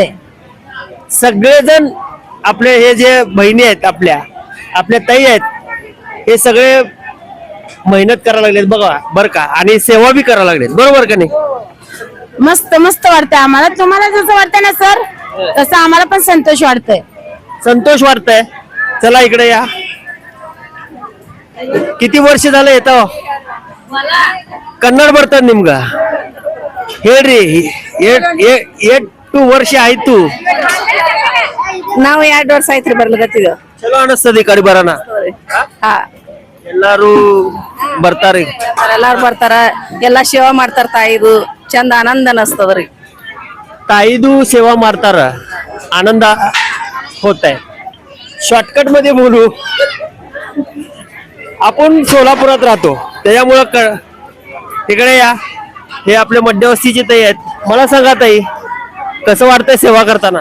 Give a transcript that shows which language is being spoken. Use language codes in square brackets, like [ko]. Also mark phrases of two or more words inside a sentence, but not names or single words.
[mr] सगळेजण आपले हे जे बहिणी आहेत आपल्या ताई आहेत हे सगळे मेहनत करायला लागलेत बघा बरं का आणि सेवा बी करायला लागलेत बरोबर का नाही. मस्त मस्त वाटतंय आम्हाला. तुम्हाला जसं वाटतंय ना सर तसं आम्हाला पण संतोष वाटतोय. संतोष वाटतंय. चला इकडे या. किती वर्ष झालं येतो [kn] ಕನ್ನಡ ಬರ್ತದ ನಿಮ್ಗ ಹೇಳ್ರಿ ಎಷ್ಟು ವರ್ಷ ಆಯ್ತು ನಾವು 2 ವರ್ಷ ಆಯ್ತ್ರಿ ಬರ್ಲಕತ್ತಿದ ಚಲೋ ಅನಿಸ್ತದ ಈ ಕಡೆ ಬರೋಣ ಹಾ ಎಲ್ಲಾರು ಬರ್ತಾರಿ ಎಲ್ಲಾರು ಬರ್ತಾರ ಎಲ್ಲಾ ಸೇವಾ ಮಾಡ್ತಾರ ತಾಯಿದು ಚಂದ ಆನಂದ ಅನಸ್ತದ್ರಿ ತಾಯಿದು ಸೇವಾ ಮಾರ್ತಾರ [mr] आनंद होत आहे. शॉर्टकट मध्ये बोलू आपण सोलापुरात राहतो त्याच्यामुळं तिकडे या. हे आपल्या मध्यवस्तीची ताई आहेत. मला सांगा ताई कसं वाटतंय सेवा करताना.